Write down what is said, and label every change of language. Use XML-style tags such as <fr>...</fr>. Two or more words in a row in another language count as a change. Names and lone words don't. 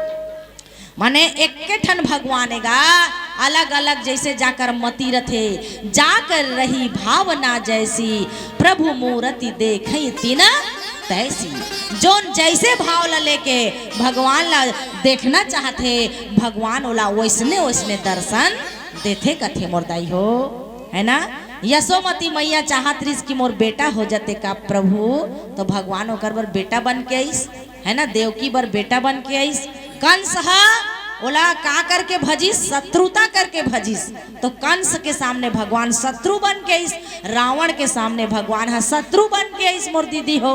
<hne>माने एक के ठन भगवान हैगा, अलग अलग जैसे जाकर मती रथे,</hne> <awa>जाकर रही भावना जैसी, प्रभु मूर्ति देखई तीना तैसी।</awa> <hne>जोन जैसे भाव ला लेके भगवान ला देखना चाहते, भगवान ओला वैसने वैसने दर्शन देते कथे मोरदाई हो, है ना। यशोमती मैया चाहत रही कि मोर बेटा हो जाते का प्रभु, तो भगवान ओकर बर बेटा बन के आईस, है ना। देवकी बर बेटा बन के आईस। कंस हा ओला का करके भजिस, शत्रुता करके भजिस, तो कंस के सामने भगवान शत्रु बन के आईस, रावण के सामने भगवान हा शत्रु बन के आईस मोर दीदी हो।</hne>